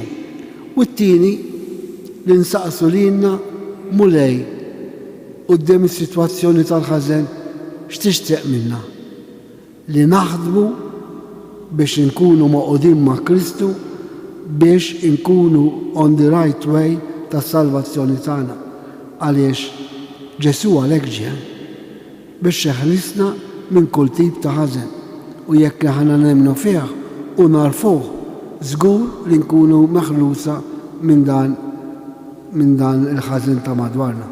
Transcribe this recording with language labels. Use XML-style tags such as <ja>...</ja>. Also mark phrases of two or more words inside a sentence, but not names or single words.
<mt>U t-tieni li nsaqsu lilna mulej quddiem is-sitwazzjoni tal-ħażen x'tixtieq minna? Li naħdmu biex inkunu maqudin ma' Kristu biex inkunu</mt> <en>on the right way</en> <mt>tas-salvazzjoni tagħna. Għaliex Ġesu għalhekk ġie biex jeħlisna minn kull tip ta' ħażen u jekk aħna nemmnu fih u narfuh żgur li nkunu meħlusa minn dan il-ħażen ta' madwarna.</mt>